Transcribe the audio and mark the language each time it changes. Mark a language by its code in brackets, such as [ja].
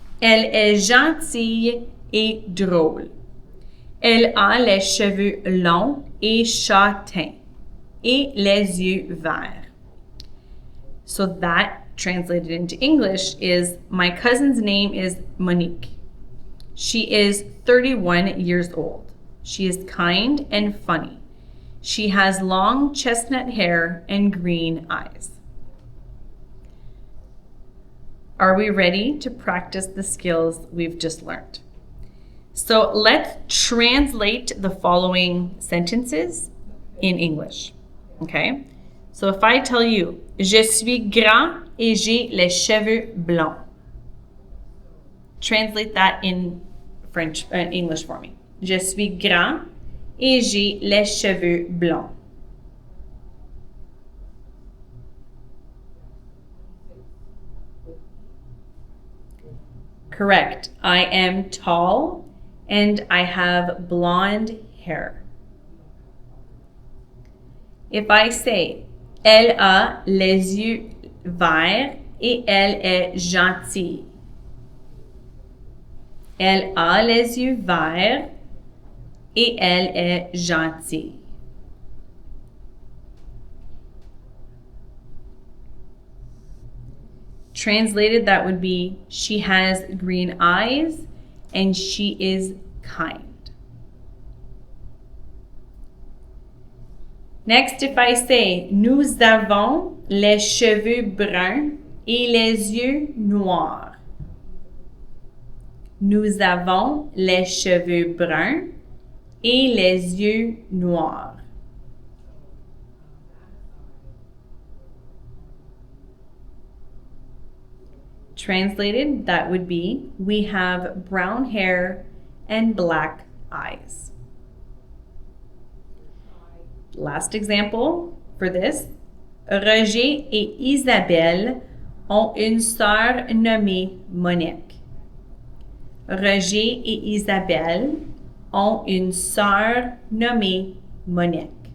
[fr] Elle est gentille et drôle. Elle a les cheveux longs et châtains et les yeux verts. [en] So that translated into English is, my cousin's name is Monique. She is 31 years old. She is kind and funny. She has long chestnut hair and green eyes. Are we ready to practice the skills we've just learned? So let's translate the following sentences in English. Okay? So if I tell you, [fr] je suis grand et j'ai les cheveux blancs. [en] Translate that in English for me. [fr] Je suis grand et j'ai les cheveux blancs. [en] Correct. I am tall and I have blonde hair. If I say, [fr] elle a les yeux verts et elle est gentille. Elle a les yeux verts et elle est gentille. [en] Translated, that would be, she has green eyes and she is kind. Next, if I say, [fr] nous avons les cheveux bruns et les yeux noirs. Nous avons les cheveux bruns et les yeux noirs. [en] Translated, that would be, we have brown hair and black eyes. Last example for this, [fr] Roger et Isabelle ont une sœur nommée Monique. Roger et Isabelle ont une sœur nommée Monique.